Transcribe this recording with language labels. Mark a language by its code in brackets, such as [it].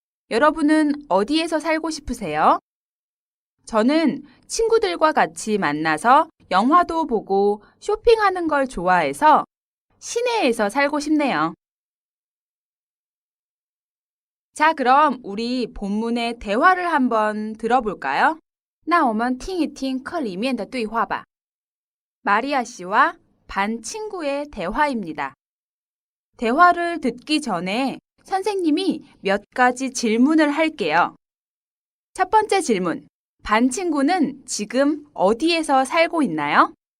[ko] 여러분은 어디에서 살고 싶으세요? 저는 친구들과 같이 만나서 영화도 보고 쇼핑하는 걸 좋아해서 시내에서 살고 싶네요. 자, 그럼 우리 본문의 대화를 한번 들어볼까요? [zh] 那我们听一听课里面的对话吧. [ko] 마리아 씨와 반 친구의 대화입니다. 대화를 듣기 전에 선생님이 몇 가지 질문을 할게요. 첫 번째 질문. 반 친구는 지금 어디에서 살고 있나요?